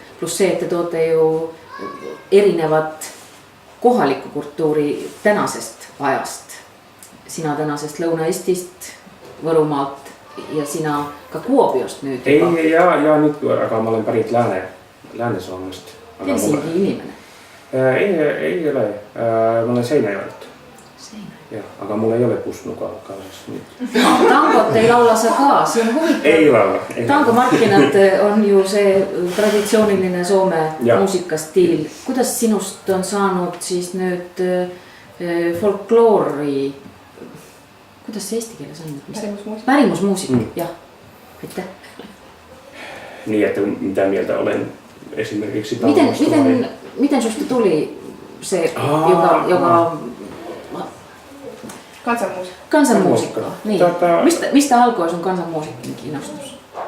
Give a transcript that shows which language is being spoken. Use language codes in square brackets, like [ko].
[et] Pluss see, et te toote ju erinevat kohalikku kultuuri tänasest ajast. Sina tänasest Lõuna-Eestist, Võrumaalt ja sina ka Kuopiost nüüd. Ei, ja nüüd, aga ma olen pärit Lääne-Soomest. Helsingi inimene. Ei ole, ma olen Seinäjoelt. Jah, aga mul ei ole Pusnuga kaasas nüüd. Tangot ei laula sa ka, see on huvitav. Ei laula. Tangomarkkinat on ju see traditsiooniline Soome muusikastiil. Kuidas sinust on saanud siis nüüd folkloori, kuidas see eesti keeles on? Pärimusmuusika, jah. Aitäh. Nii, [fi] et mitä mieltä olen esimerkiksi tangosta? Miten susta tuli se, joka kansanmuusikko. Niin. Mistä alkoi sun kansanmuusikin kiinnostus?